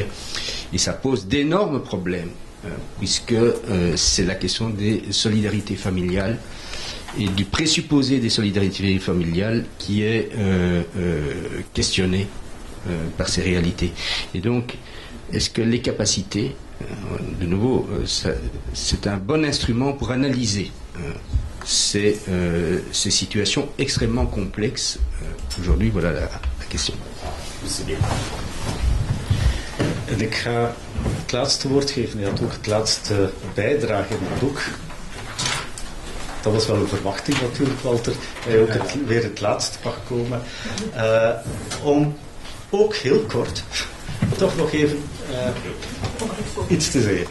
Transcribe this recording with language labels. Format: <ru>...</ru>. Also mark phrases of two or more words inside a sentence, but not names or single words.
<fr>Et ça pose d'énormes problèmes, puisque c'est la question des solidarités familiales et du présupposé des solidarités familiales qui est questionné par ces réalités. Et donc, est-ce que les capacités, de nouveau, c'est un bon instrument pour analyser ces situations extrêmement complexes. Aujourd'hui, voilà la question.</fr> <nl>En ik ga het laatste woord geven. Je had ook het laatste bijdrage in het boek. Dat was wel een verwachting natuurlijk, Walter. Dat je ook weer het laatste mag komen. Om ook heel kort toch nog even iets te zeggen.</nl>